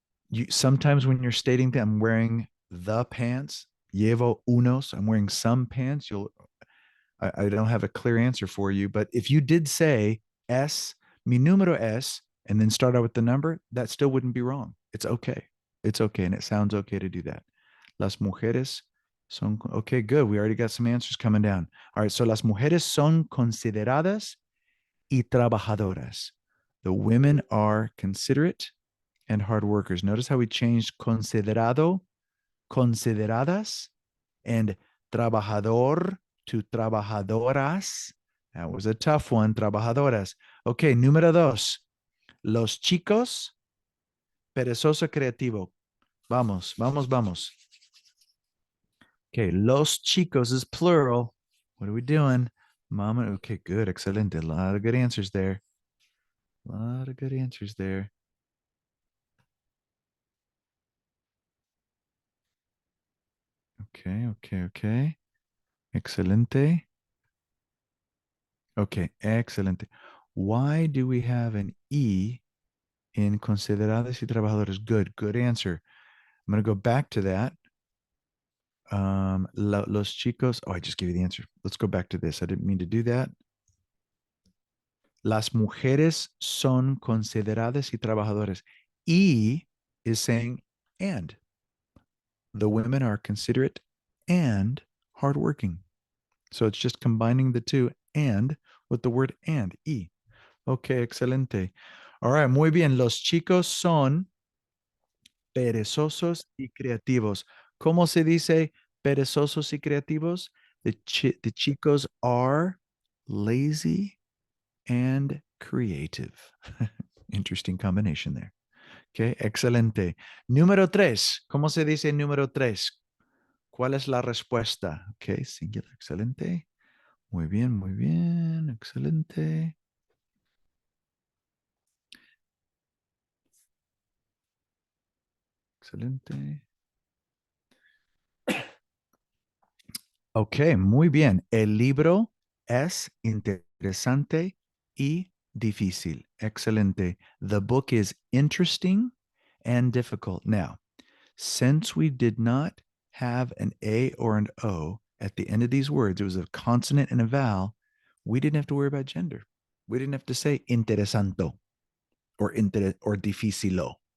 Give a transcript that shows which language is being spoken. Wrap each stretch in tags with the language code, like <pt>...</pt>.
<en>You sometimes when you're stating that I'm wearing the pants, llevo unos, I'm wearing some pants, I don't have a clear answer for you. But if you did say es, mi número es, and then start out with the number, that still wouldn't be wrong. It's okay. It's okay. And it sounds okay to do that. Las mujeres son, okay, good. We already got some answers coming down.</en> <es>All right. So las mujeres son consideradas y trabajadoras.</es> <en>The women are considerate and hard workers. Notice how we changed considerado, consideradas, and trabajador to trabajadoras. That was a tough one, trabajadoras. Okay, número dos.</en> <es>Los chicos, perezoso creativo.</es> <en>Vamos, vamos, vamos. Okay, los chicos is plural. What are we doing? Mama, okay, good, excelente. A lot of good answers there. A lot of good answers there. Okay. Excelente. Okay, excelente. Why do we have an E in consideradas y trabajadores? Good answer. I'm going to go back to that. Los chicos. Oh, I just gave you the answer. Let's go back to this. I didn't mean to do that.</en> <es>Las mujeres son consideradas y trabajadoras.</es> <en>Y is saying and. The women are considerate and hardworking. So it's just combining the two and with the word and. Y. Okay, excelente. All right, muy bien.</en> <es>Los chicos son perezosos y creativos. ¿Cómo se dice perezosos y creativos?</es> <en>The chicos are lazy and creative. Interesting combination there.</en> <es>Okay, excelente. Número 3. ¿Cómo se dice número 3? ¿Cuál es la respuesta? Ok, singular, excelente. Muy bien, excelente. Excelente. Ok, muy bien. El libro es interesante y difícil. Excelente.</es> <en>The book is interesting and difficult. Now, since we did not have an A or an O at the end of these words, it was a consonant and a vowel, we didn't have to worry about gender. We didn't have to say interesanto or difficilo.</en>